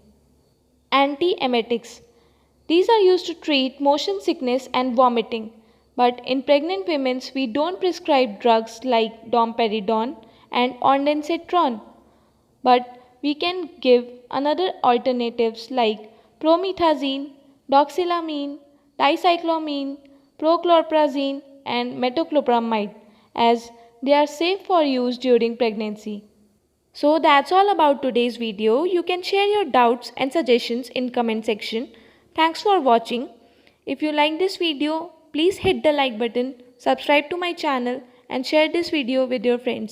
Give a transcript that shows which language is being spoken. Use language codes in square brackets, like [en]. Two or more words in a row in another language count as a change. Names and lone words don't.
[en] Antiemetics. These are used to treat motion sickness and vomiting. But in pregnant women, we don't prescribe drugs like domperidone and ondansetron. But we can give another alternatives like promethazine, doxylamine, dicyclomine, prochlorperazine, and metoclopramide as they are safe for use during pregnancy. So that's all about today's video. You can share your doubts and suggestions in comment section. Thanks for watching. If you like this video, please hit the like button, subscribe to my channel and share this video with your friends.